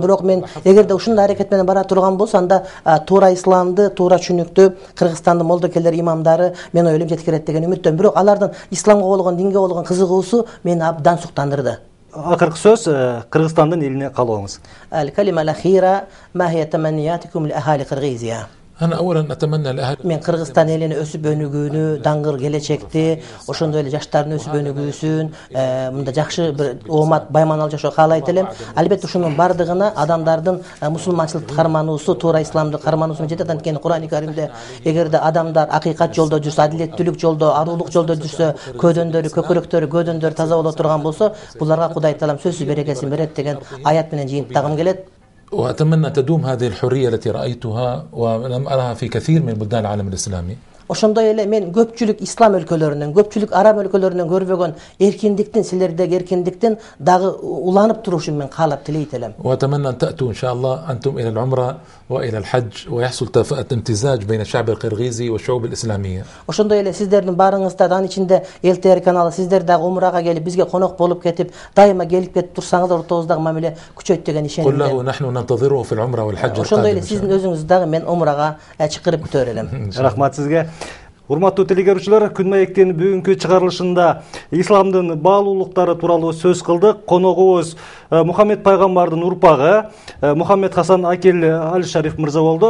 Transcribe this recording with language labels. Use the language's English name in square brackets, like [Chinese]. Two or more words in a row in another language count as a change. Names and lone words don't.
[Kyrgyz] Бирок мен эгерде ушундай аракет менен бара турган болсо, анда туура исламды, туура түшүнүктүү Кыргызстандын молдокелдери, имамдары мен ойлойм жеткирет деген үмүттөм. Бирок алардын исламга болгон, динге болгон кызыгуусу мени абдан суктандырды. Акыркы сөз Кыргызстандын элине калууңуз. [Arabic] الكلمة الأخيرة ما هي تمنياتكم لأهالي Кыргызия. أنا أولا أتمنى لأهل. [Kyrgyz] Мен Кыргызстан элине өсүп өнүгүүнү, даңгыр келечекти, ошондой эле жаштардын өсүп өнүгүүсүн, мында жакшы бир оомат, байманал жашоо каалайт элем. Албетте ушунун бардыгына адамдардын мусулманчылыкты кармануусу, туура исламды кармануусу жетет. Анткени Кур'ан-ы Каримде эгерде адамдар акыйкат жолдо жүрсө, адилеттүүлүк жолдо, арулук жолдо жүрсө, көдөндөр, көкүрөктөрү, көдөндөр таза боло турган болсо, буларга Кудай Таалам сөзсүз берекесин берет деген аят менен жыйынтыктагым келет. [Arabic] وأتمنى تدوم هذه الحرية التي رأيتها ولم أرها في كثير من بلدان العالم الإسلامي. [Kyrgyz] Ошондой эле мен көпчүлүк ислам өлкөлөрүнөн, көпчүлүк араб өлкөлөрүнөн көрбөгөн эркиндиктин, силердеги эркиндиктин дагы уланып турушун мен каалап тилейт элем. [Arabic] وأتمنى أن تأتوا إن شاء الله أنتم إلى العمرة وإلى الحج ويحصل امتزاج بين الشعب القرغيزي والشعوب الإسلامية. [Kyrgyz] Ошондой эле сиздердин барыңызда, анын ичинде ЛТР каналы, сиздер дагы умрага келип бизге конок болуп кетип, дайыма келип кетип турсаңыздар, ортобуздагы мамиле күчөйт деген ишенимде. [Arabic] قل له نحن ننتظره في العمرة والحج. [Kyrgyz] Ошондой эле сиздин өзүңүз дагы мен умрага чакырып күтөр элем. Рахмат сизге. Урматтуу телекөрүүчүлөр, Күн маектин бүгүнкү чыгарылышында исламдын баалуулуктары тууралуу сөз кылдык. Коногубуз Мухаммед пайгамбардын урпагы Мухаммед Хасан Акил Аль-Шариф мырза болду.